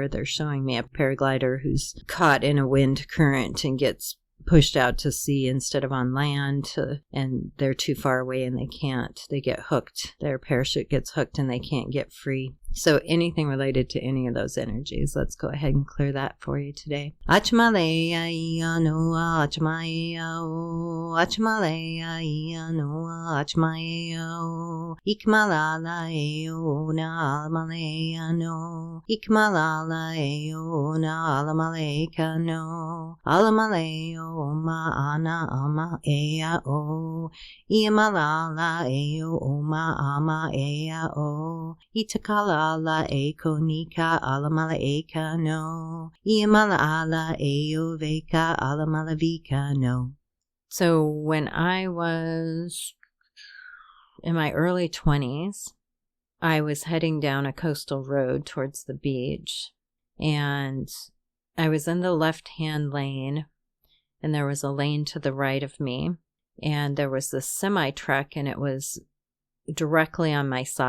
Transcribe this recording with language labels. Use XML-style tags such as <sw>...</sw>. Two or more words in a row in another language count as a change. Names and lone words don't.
<en>They're showing me a paraglider who's caught in a wind current and gets pushed out to sea instead of on land, and they're too far away and they get hooked. Their parachute gets hooked and they can't get free. So anything related to any of those energies, let's go ahead and clear that for you today. Achmaleya no achmaya o achmaleya no achmaya o ikmalala o na almaleya no ikmalala o na almaleka no almaleo ma ana ama ea o imalala o ma ama ea o itakala ala eko nika alamala eka no iamala ala eo veka alamala vika no. So when I was in my early 20s, I was heading down a coastal road towards the beach, and I was in the left-hand lane, and there was a lane to the right of me, and there was this semi-truck, and it was directly on my side.</en>